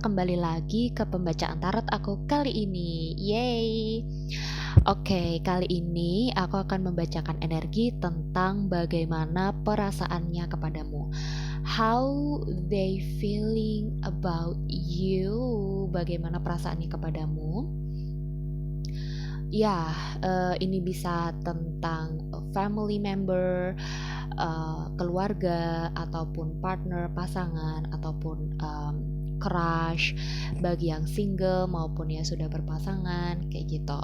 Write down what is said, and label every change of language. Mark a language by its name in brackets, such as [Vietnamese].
[Indonesian] Kembali lagi ke pembacaan tarot aku kali ini. Yeay. Oke, kali ini aku akan membacakan energi tentang bagaimana perasaannya kepadamu. [English] How they feeling about you. [Indonesian] Bagaimana perasaannya kepadamu? Ya, ini bisa tentang family member, keluarga, ataupun partner, pasangan, ataupun crush, bagi yang single maupun yang sudah berpasangan, kayak gitu.